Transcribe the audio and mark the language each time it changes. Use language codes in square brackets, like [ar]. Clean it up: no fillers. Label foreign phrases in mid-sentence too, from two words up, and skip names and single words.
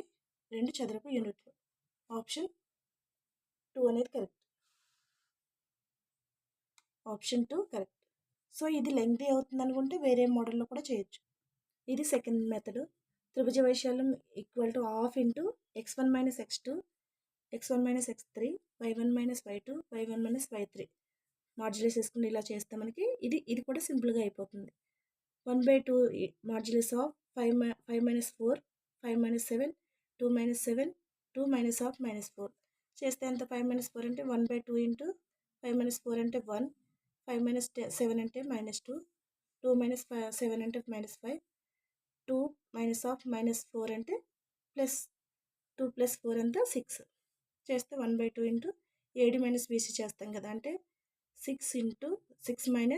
[te] 2 చదరపు యూనిట్లు. ఆప్షన్ 2 అనేది కరెక్ట్. [en] option 2 correct. [te] సో ఇది లెంగ్తీ అవుతుంది అనుకుంటే వేరే మోడల్లో కూడా చేయొచ్చు. ఇది [en] second method. [te] త్రిభుజ వైశాల్యం = ½ × x1 - x2 x1 - x3 y1 - y2 y1 - y3 మాడ్యులస్ వేసుకుని ఇలా చేస్తే మనకి ఇది కూడా సింపుల్గా అయిపోతుంది. 1/2 [en] modulus of [te] 5 - 4 5 - 7 2 - 7 2 - -4 చేస్తే ఎంత? 5 - 4 అంటే 1/2 × 5 - 4 అంటే 1 5 - 7 అంటే -2 2 - 7 అంటే -5 2 [en] minus of [te] -4 అంటే +2 + 4 ఎంత 6 చేస్తే 1/2 [en] into ad minus bc [te] చేస్తాం కదా, అంటే 6 ఇంటూ 6